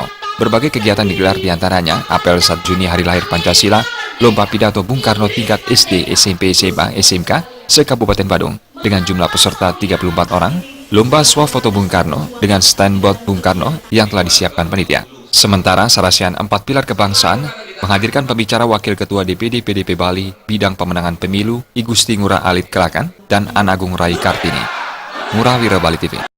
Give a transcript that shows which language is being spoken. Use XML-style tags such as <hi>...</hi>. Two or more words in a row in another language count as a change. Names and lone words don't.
<id>Berbagai kegiatan digelar diantaranya apel 1 Juni Hari Lahir Pancasila, lomba pidato Bung Karno tingkat SD, SMP, SMA, SMK se-Kabupaten Badung dengan jumlah peserta 34 orang, lomba swafoto Bung Karno dengan stand bot Bung Karno yang telah disiapkan panitia. Sementara sarasehan 4 pilar kebangsaan menghadirkan pembicara Wakil Ketua DPD PDP Bali bidang pemenangan pemilu I Gusti Ngurah Alit Kelakan dan Anagung Rai Kartini. Ngurah Wira Bali TV.</id>